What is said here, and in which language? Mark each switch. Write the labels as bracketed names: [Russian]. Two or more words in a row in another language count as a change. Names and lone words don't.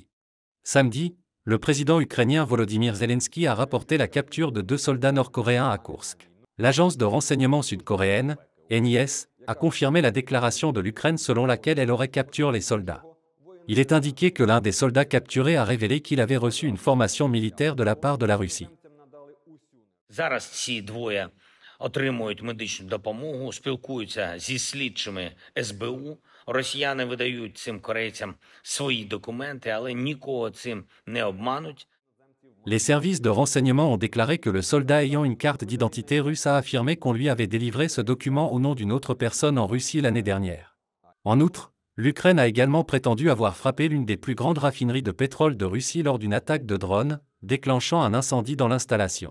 [French] Samedi, le président ukrainien Volodymyr Zelensky a rapporté la capture de 2 soldats nord-coréens à Koursk. L'agence de renseignement sud-coréenne, NIS, a confirmé la déclaration de l'Ukraine selon laquelle elle aurait capturé les soldats. Il est indiqué que l'un des soldats capturés a révélé qu'il avait reçu une formation militaire de la part de la Russie. [Ukrainian] Зараз ці двоє отримують медичну допомогу, спілкуються зі слідчими СБУ. Росіяни видають цим корейцям свої документи, але нікого цим не обмануть. [French] Les services de renseignement ont déclaré que le soldat ayant une carte d'identité russe a affirmé qu'on lui avait délivré ce document au nom d'une autre personne en Russie l'année dernière. En outre, l'Ukraine a également prétendu avoir frappé l'une des plus grandes raffineries de pétrole de Russie lors d'une attaque de drone, déclenchant un incendie dans l'installation.